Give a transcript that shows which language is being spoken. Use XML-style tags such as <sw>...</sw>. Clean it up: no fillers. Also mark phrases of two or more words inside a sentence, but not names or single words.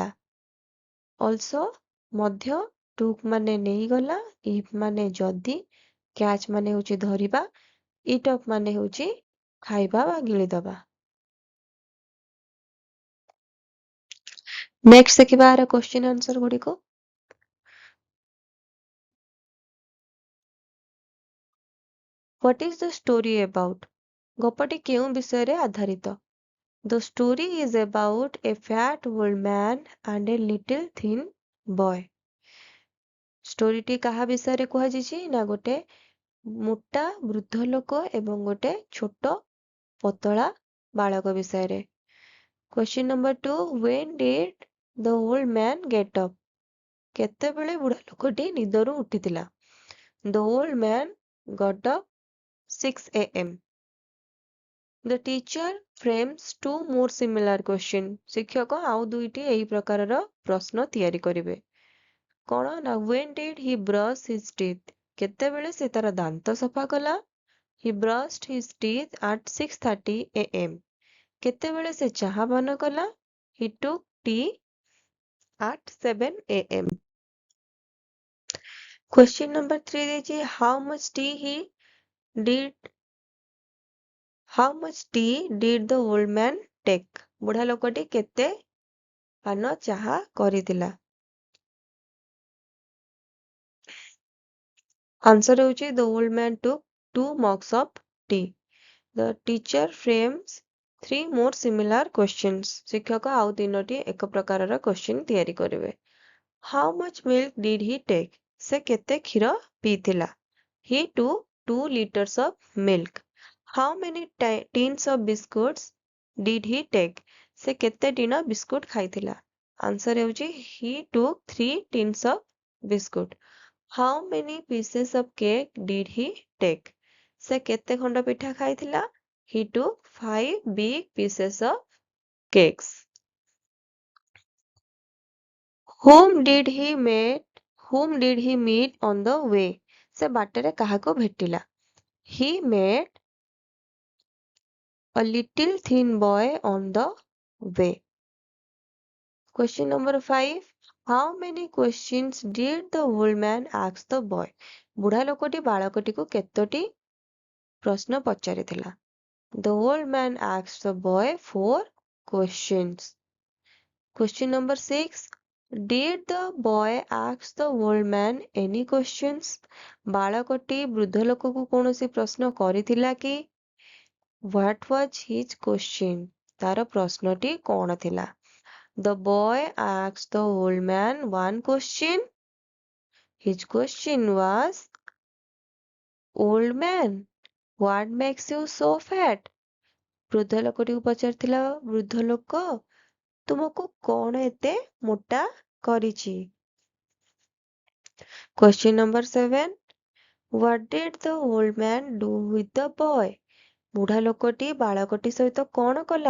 <or>ଅଲସୋ ମଧ୍ୟ। ଟୁକ୍ ମାନେ ନେଇଗଲା। ଇଫ୍ ମାନେ ଯଦି। କ୍ୟାଚ୍ ମାନେ ହେଉଛି ଧରିବା।</or> <en>eat up</en> <or>ମାନେ ହେଉଛି ଖାଇବା ବା ଗିଳିଦବା। ନେକ୍ସଟ ଦେଖିବା ଆର</or> <en>question answer</en> <or>ଗୁଡ଼ିକୁ।</or> <en>What is the story about?</en> <or>ଗପଟି କେଉଁ ବିଷୟରେ ଆଧାରିତ?</or> <en>The story is about a fat old man and a little thin boy.</en> <or>ଷ୍ଟୋରିଟି କାହା ବିଷୟରେ କୁହାଯାଇଛି? ନା ଗୋଟେ ମୋଟା ବୃଦ୍ଧ ଲୋକ ଏବଂ ଗୋଟେ ଛୋଟ ପତଳା ବାଳକ ବିଷୟରେ।</or> <en>Question number 2. When did the old man get up?</en> <or>କେତେବେଳେ ବୁଢା ଲୋକଟି ନିଦରୁ ଉଠିଥିଲା?</or> <en>The old man got up 6 a.m. The teacher frames 2 more similar question.</en> <or>ଶିକ୍ଷକ ଆଉ ଦୁଇଟି ଏହି ପ୍ରକାରର ପ୍ରଶ୍ନ ତିଆରି କରିବେ। କଣ?</or> <en>ନା when did he brush his teeth?</en> <or>କେତେବେଳେ ସେ ତାର ଦାନ୍ତ ସଫା କଲା?</or> <en>He brushed his teeth at 6:30 a.m.</en> <or>କେତେବେଳେ ସେ ଚାହା ପାନ କଲା?</or> <en>He took tea at 7 a.m. Question number 3</en> <or>ଦେଇଛି</or> <en>how much tea did the old man take?</en> <or>ବୁଢା ଲୋକଟି କେତେ ପାନ ଚାହା କରିଥିଲା? ଆନ୍ସର ହେଉଛି</or> <en>the old man took 2 mugs of tea. The teacher frames 3 more similar questions.</en> <or>ଶିକ୍ଷକ ଆଉ 3ଟି ଏକ ପ୍ରକାରର question ତିଆରି କରିବେ।</or> <en>How much milk did he take?</en> <or>ସେ କେତେ କ୍ଷୀର ପିଇଥିଲା?</or> <en>He took 2 liters of milk. How many tins of biscuits did he take?</en> <or>ସେ କେତେ ଟିଣ ବିସ୍କୁଟ ଖାଇଥିଲା? ଆନ୍ସର ହେଉଛି</or> <en>he took 3 tins of biscuit. How many pieces of cake did he take?</en> <or>ସେ କେତେ ଖଣ୍ଡ ପିଠା ଖାଇଥିଲା?</or> <en>He took 5 big pieces of cakes. Whom did he meet? Whom did he meet on the way?</en> <or>ସେ ବାଟରେ କାହାକୁ ଭେଟିଲା?</or> <en>He met a little thin boy on the way. Question number 5. How many questions did the old man ask the boy?</en> <or>ବୁଢା ଲୋକଟି ବାଳକଟିକୁ କେତୋଟି ପ୍ରଶ୍ନ ପଚାରିଥିଲା?</or> <en>The old man asked the boy 4 questions. Question number 6. Did the boy ask the old man any questions?</en> <or>ବାଳକଟି ବୃଦ୍ଧ ଲୋକକୁ କୌଣସି ପ୍ରଶ୍ନ କରିଥିଲା କି?</or> <en>What was his question?</en> <or>ତାର ପ୍ରଶ୍ନଟି କଣ ଥିଲା?</or> <en>The boy asked the old man 1 question. His question was, Old man, what makes you so fat?</en> <or>ବୃଦ୍ଧ ଲୋକଟିକୁ ପଚାରିଥିଲା, ବୃଦ୍ଧ ଲୋକ, ତୁମକୁ କଣ ଏତେ ମୋଟା କରିଛି?</or> <en>Question number 7. What did the old man do with the boy?</en> <or>ବୁଢା ଲୋକଟି ବାଳକଟି ସହିତ କଣ କଲା?</or>